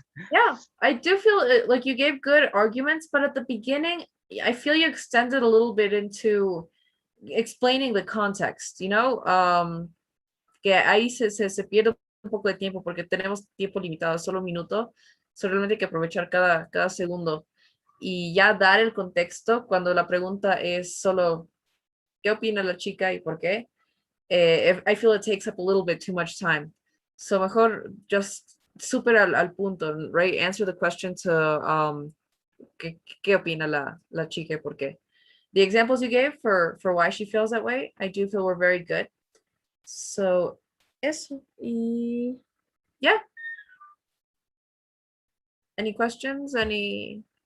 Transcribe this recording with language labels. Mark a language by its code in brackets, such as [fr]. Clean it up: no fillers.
[en] Yeah, I do feel like you gave good arguments, but at the beginning, I feel you extended a little bit into explaining the context, you know? [es] Que ahí se pierde un poco de tiempo porque tenemos tiempo limitado, solo un minuto. So realmente hay que aprovechar cada segundo y ya dar el contexto cuando la pregunta es solo ¿qué opina la chica y por qué? [en] if I feel it takes up a little bit too much time. [es] So mejor just súper al punto, right? [en] Answer the question to [es] ¿qué opina la chica? ¿Por qué? [en] The examples you gave for why she feels that way, I do feel were very good. [es] So eso. Y yeah. [en] Any questions? Any?